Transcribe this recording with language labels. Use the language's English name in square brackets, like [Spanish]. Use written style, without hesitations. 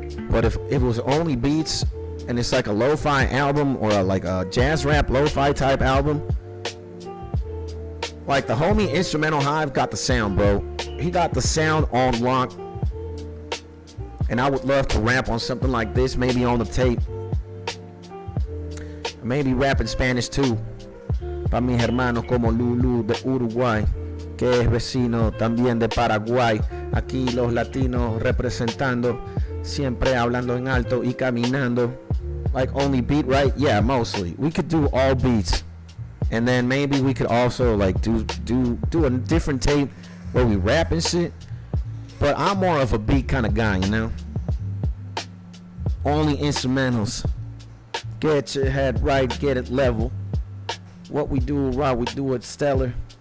[English] But if it was only beats and it's like a lo-fi album or like a jazz rap lo-fi type album, like the homie Instrumental Hive got the sound, bro. He got the sound on lock. And I would love to rap on something like this, maybe on the tape. Maybe rap in Spanish too. [Spanish] Pa' mis hermanos como Lulu de Uruguay, que es vecino también de Paraguay. Aquí los latinos representando, siempre hablando en alto y caminando. [English] Like only beat, right? Yeah, mostly. We could do all beats. And then maybe we could also like do a different tape where we rap and shit. But I'm more of a beat kind of guy, you know? Only instrumentals. Get your head right, get it level. What we do right, we do it stellar.